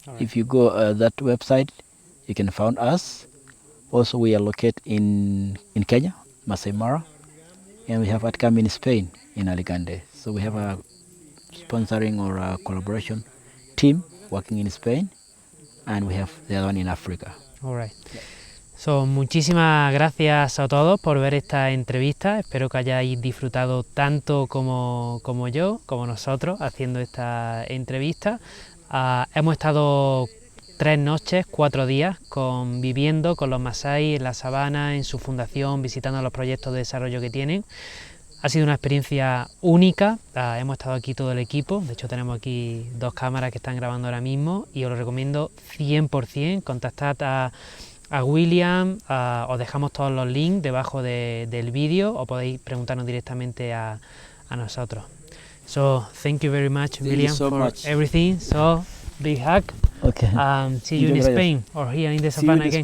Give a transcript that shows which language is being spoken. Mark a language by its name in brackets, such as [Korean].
[English] If you go that website, you can find us. Also, we are located in Kenya, Masai Mara, and we have 𝗪𝗀𝗶 in Spain, in Alicante. So we have a sponsoring or a collaboration team working in Spain, and we have the other one in Africa. All right. [Spanish] So, muchísimas gracias a todos por ver esta entrevista. Espero que hayáis disfrutado tanto como yo, como nosotros, haciendo esta entrevista. Hemos estado 3 noches, 4 días viviendo con los maasai en la sabana, en su fundación, visitando los proyectos de desarrollo que tienen. Ha sido una experiencia única. Hemos estado aquí todo el equipo. De hecho, tenemos aquí 2 cámaras que están grabando ahora mismo y os lo recomiendo 100%. Contactad a William, os dejamos todos los links debajo del vídeo, o podéis preguntarnos directamente a nosotros. [English] So, thank you very much, William, for everything. So, big hug. Okay. See you in Spain or here in the savannah again.